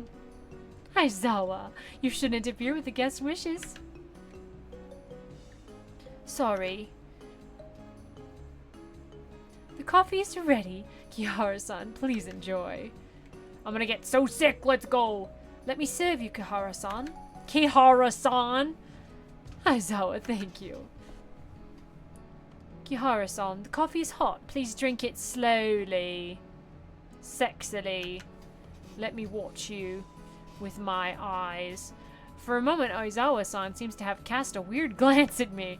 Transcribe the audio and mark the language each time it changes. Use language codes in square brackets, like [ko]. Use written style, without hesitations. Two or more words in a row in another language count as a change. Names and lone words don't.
[en] Aizawa, you shouldn't interfere with the guest's wishes. Sorry. The coffee is ready. Kiharu-san, please enjoy. I'm gonna get so sick, let's go. Let me serve you, Kiharu-san. Kiharu-san! Aizawa, thank you. Kiharu-san, the coffee is hot. Please drink it slowly. Sexily. Let me watch you with my eyes. For a moment, Aizawa-san seems to have cast a weird glance at me.